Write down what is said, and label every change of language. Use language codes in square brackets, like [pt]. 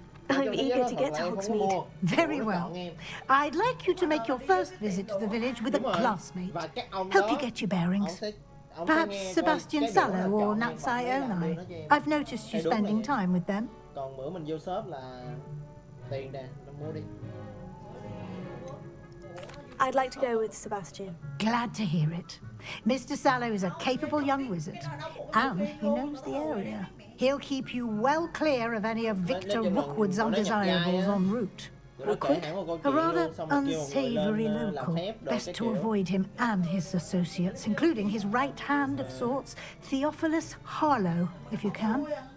[en] I'm eager to get to Hogsmeade. Very well. I'd like you to make your first visit to the village with a classmate. Help you get your bearings. Perhaps Sebastian Sallow or Natsai Onai. I've noticed you spending time with them. [vi] Còn bữa mình vô shop là tiền nè, mua đi. [en] I'd like to go with Sebastian. Glad to hear it. Mr. Sallow is a capable young wizard, and he knows the area. He'll keep you well clear of any of Victor Rookwood's undesirables en route. Rookwood? A rather unsavoury local. Best to avoid him and his associates, including his right hand of sorts, Theophilus Harlow, if you can.